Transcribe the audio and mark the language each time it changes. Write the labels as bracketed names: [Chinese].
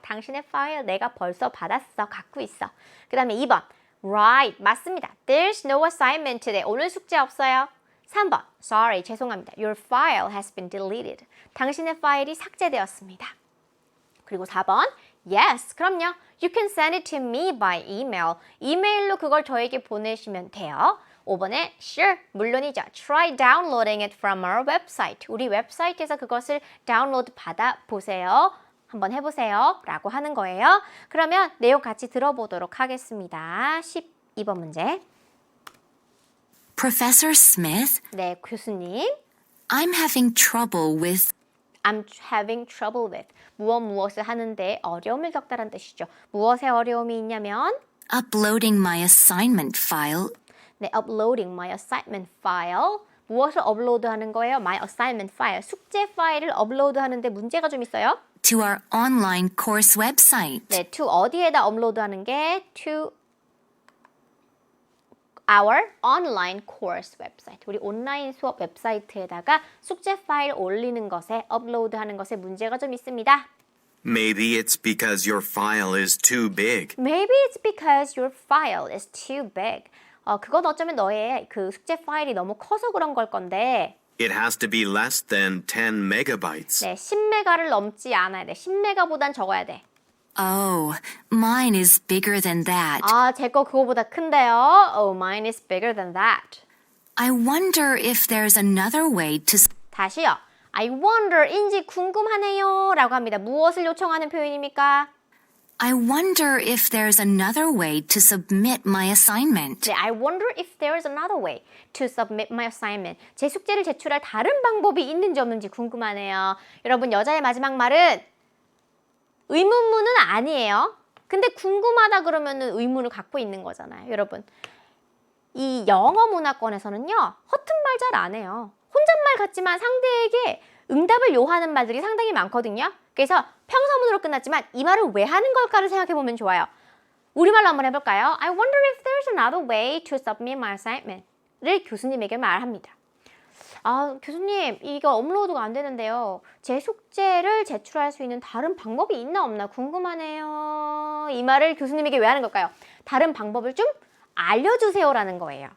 [Korean] 당신의 파일 내가 벌써 받았어. 갖고 있어. 그 다음에 2번 [English] Right. [Korean] 맞습니다. [English] There's no assignment today. [Korean] 오늘 숙제 없어요. 3번 [English] Sorry. [Korean] 죄송합니다. [English] Your file has been deleted. [Korean] 당신의 파일이 삭제되었습니다. 그리고 4번 [English] Yes. [Korean] 그럼요. [English] You can send it to me by email. [Korean] 이메일로 그걸 저에게 보내시면 돼요. 5번에 [English] Sure, [Korean] 물론이죠. [English] Try downloading it from our website. [Korean] 우리 웹사이트에서 그것을 다운로드 받아보세요. 한번 해보세요. 라고 하는 거예요. 그러면 내용 같이 들어보도록 하겠습니다. 2번 문제. [English] Professor Smith, [Korean] 네, 교수님. [English] I'm having trouble with I'm having trouble with. [Korean] 무엇을 하는데 어려움을 겪다란 뜻이죠. 무엇에 어려움이 있냐면 [English] uploading my assignment file [Korean] 네, [English] uploading my assignment file. [Korean] 무엇을 업로드하는 거예요? [English] My assignment file. [Korean] 숙제 파일을 업로드하는데 문제가 좀 있어요. [English] to our online course website. 네, to [Korean] 어디에다 업로드하는 게 [English] to our online course website. [Korean] 우리 온라인 수업 웹사이트에다가 숙제 파일 올리는 것에 업로드하는 것에 문제가 좀 있습니다. [English] Maybe it's because your file is too big. Maybe it's because your file is too big. [Korean] 그건 어쩌면 너의 그 숙제 파일이 너무 커서 그런 걸 건데 [English] It has to be less than 10 megabytes. [Korean] 네, 10메가를 넘지 않아야 돼. 10메가보단 적어야 돼. [English] Oh, mine is bigger than that. [Korean] 제 거 그거보다 큰데요. [English] Oh, mine is bigger than that. I wonder if there's another way to [Korean] 다시요. [English] I wonder [Korean] 인지 궁금하네요 라고 합니다. 무엇을 요청하는 표현입니까? [English] I wonder if there's another way to submit my assignment. [Korean] 네, [English] I wonder if there's another way to submit my assignment. [Korean] 제 숙제를 제출할 다른 방법이 있는지 없는지 궁금하네요. 여러분, 여자의 마지막 말은 의문문은 아니에요. 근데 궁금하다 그러면은 의문을 갖고 있는 거잖아요. 여러분, 이 영어 문화권에서는요, 허튼 말 잘 안 해요. 혼잣말 같지만 상대에게 응답을 요하는 말들이 상당히 많거든요. 그래서 평서문으로 끝났지만 이 말을 왜 하는 걸까를 생각해보면 좋아요. 우리말로 한번 해볼까요? [English] I wonder if there's another way to submit my assignment. [Korean] 를 교수님에게 말합니다. 교수님, 이거 업로드가 안 되는데요. 제 숙제를 제출할 수 있는 다른 방법이 있나 없나 궁금하네요. 이 말을 교수님에게 왜 하는 걸까요? 다른 방법을 좀 알려주세요라는 거예요.